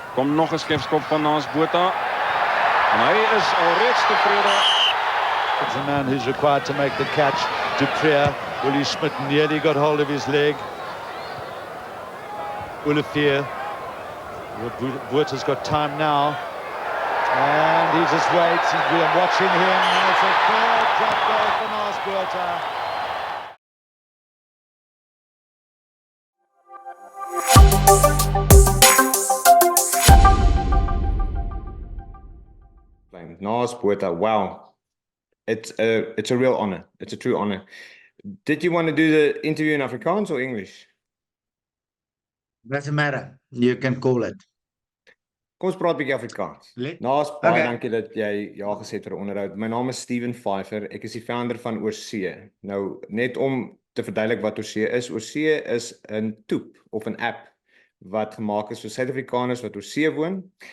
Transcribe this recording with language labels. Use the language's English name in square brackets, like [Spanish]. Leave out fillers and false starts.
[Afrikaans] Kom nog 'n skepskop van Naas Botha. En hy is alreeds tevrede. [English] It's the man who's required to make the catch. Dupreer, Willie Schmidt nearly got hold of his leg. Olivier, Botha's got time now. And he just waits. I'm watching him. And it's a third drop goal for Naas Botha. Naas Botha, wow. It's a real honor. It's a true honor. Did you want to do the interview in Afrikaans or English? Doesn't matter. You can call it. [Afrikaans] Kom ons praat 'n bietjie Afrikaans. Naas, baie dankie dat jy ja gesê het vir 'n onderhoud. My naam is Steven Pfeiffer. Ek is die founder van Oorsee. Nou, net om te verduidelik wat Oorsee is. Oorsee is 'n toep of 'n app wat gemaak is vir Suid-Afrikaners wat oorsee woon.